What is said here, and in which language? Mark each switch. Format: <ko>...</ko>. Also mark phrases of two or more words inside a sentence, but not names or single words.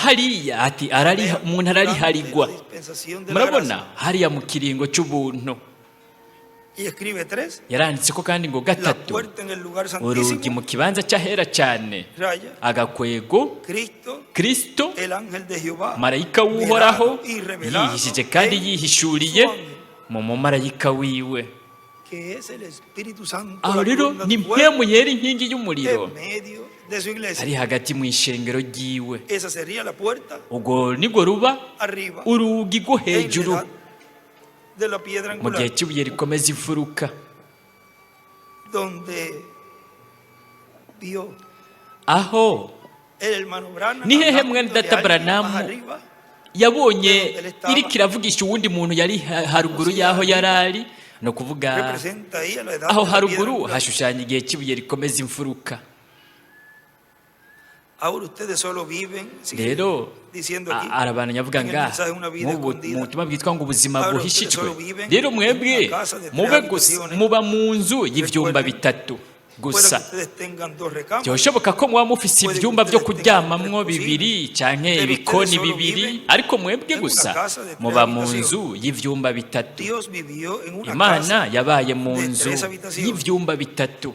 <rn>hariya ati umuntu arariharigwa.</rn> <es>La dispensación de la gracia.</es> <rn>Murabona hariya mu kiringo cy'ubuntu</rn> <es>Y escribe 3,</es> <rn>yaranditse ko kandi ngo</rn> <es>la</es> <rn>gatatu</rn> <es>puerta en el lugar</es> <rn>urugi</rn> <es>santísimo,</es> <rn>mu kibanza cy'ahera cyane</rn> <es>raya,</es> <rn>agakwego</rn> <es>Cristo</es> <rn>Kristo</rn> <es>el ángel de Jehová,</es> <rn>marayika w'uhoraho</rn> <es>velado y revelado</es> <rn>yihishije kandi</rn> <es>en</es> <rn>yihishuriye</rn> <es>su ángel,</es> <rn>mu mumarayika wiwe.</rn> <es>que es el Espíritu Santo,</es> <rn>Aho</rn> <es>la</es> <rn>rero</rn> <es>columna</es> <rn>ni</rn> <es>de fuego,</es> <rn>mpemu yera inkingi y'umuriro</rn> <es>en medio de su iglesia.</es> <rn>ari hagati mu ishengero ryiwe.</rn> <es>Esa sería la puerta</es> <rn>Ubwo nibwo ruba</rn> <es>arriba</es> <rn>urugi rwo</rn> <es>en</es> <rn>hejuru</rn> <es>la edad de la piedra</es> <rn>mu gihe</rn> <es>angular,</es> <rn>cy'ibuye rikomeza imfuruka,</rn> <es>donde vio</es> <rn>aho</rn> <es>el hermano Branham</es> <rn>Ni hehe</rn> <es>hablando</es> <rn>mwene</rn> <es>de</es> <rn>data</rn> <es>alguien</es> <rn>Branham</rn> <es>más arriba,</es> <rn>yabonye iriko iravugisha uwundi muntu yari haruguru y'aho yari ari, ni ukuvuga</rn> <es>representa ahí a la edad</es> <rn>aho</rn> <es>de la piedra</es> <rn>haruguru</rn> <es>angular.</es> <rn>hashushanya igihe cy'ibuye rikomeza imfuruka.</rn> <es>Ahora ustedes solo viven, sigue</es> <rn>Rero</rn> <es>diciendo aquí,</es> <rn>arabantu avuga</rn> <es>en el</es> <rn>ngaha</rn> <es>mensaje una vida</es> <rn>mu</rn> <es>escondida.</es> <rn>butumwa bwitwa ngo ubuzima</rn> <es>Ahora</es> <rn>buhishijwe.</rn> <es>ustedes solo viven</es> <rn>Rero</rn> <es>en</es> <rn>mwebwe</rn> <es>una casa de</es> <rn>mube</rn> <es>tres</es> <rn>gusa</rn> <es>habitaciones.</es> <rn>muba mu nzu y'ivyumba</rn> <es>Recuerden,</es> <rn>bitatu, gusa byoshoboka ko muba mufise ivyumba vyo kuryamamwo bibiri canke ibikoni bibiri, ariko mwebwe gusa muba mu nzu y'ivyumba bitatu. Imana yabaye mu nzu y'ivyumba bitatu.</rn>